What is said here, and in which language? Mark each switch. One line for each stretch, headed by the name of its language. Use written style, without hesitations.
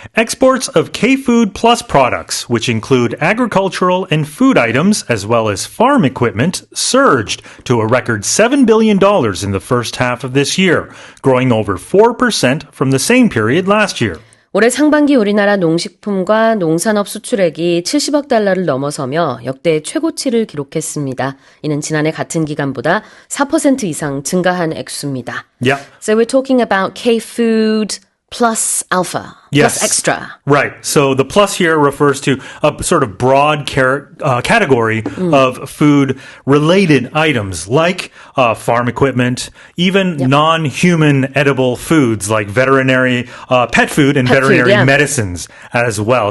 English: Exports of K-Food Plus products, which include agricultural and food items as well as farm equipment, surged to a record $7 billion in the first half of this year, growing over 4% from the same period last year.
Korean: 올해 상반기 우리나라 농식품과 농산업 수출액이 70억 달러를 넘어서며 역대 최고치를 기록했습니다. 이는 지난해 같은 기간보다 4% 이상 증가한 액수입니다.
English: Yeah. So we're talking about K-Food plus alpha, Yes. plus extra. Right. So the plus here refers to a sort of broad category of food-related items like farm equipment, even non-human edible foods like veterinary pet food and veterinary medicines as well.